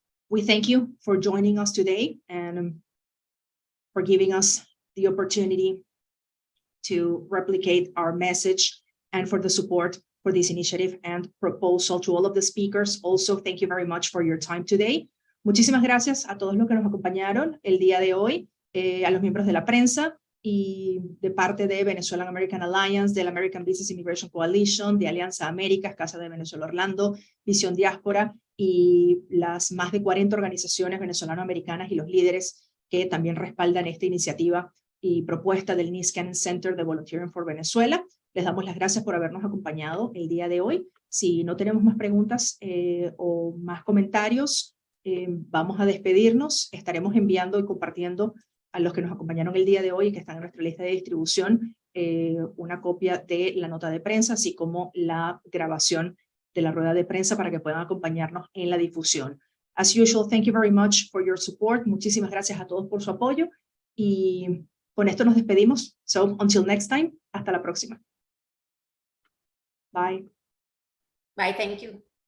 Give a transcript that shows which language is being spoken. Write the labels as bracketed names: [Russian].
[English] We thank you for joining us today and for giving us the opportunity to replicate our message, and for the support for this initiative and proposal. To all of the speakers, also, thank you very much for your time today. [Spanish] Muchísimas gracias a todos los que nos acompañaron el día de hoy, a los miembros de la prensa y de parte de Venezuelan American Alliance, del American Business Immigration Coalition, de Alianza Américas, Casa de Venezuela Orlando, Visión Diáspora y las más de 40 organizaciones venezolano-americanas y los líderes que también respaldan esta iniciativa y propuesta del Niskanen Center de Volunteering for Venezuela. Les damos las gracias por habernos acompañado el día de hoy. Si no tenemos más preguntas o más comentarios, vamos a despedirnos. Estaremos enviando y compartiendo a los que nos acompañaron el día de hoy y que están en nuestra lista de distribución una copia de la nota de prensa, así como la grabación de la rueda de prensa para que puedan acompañarnos en la difusión. [English] As usual, thank you very much for your support. [Spanish] Muchísimas gracias a todos por su apoyo. Y con esto nos despedimos. [English] So, until next time, [Spanish] hasta la próxima. [English] Bye. Bye, thank you.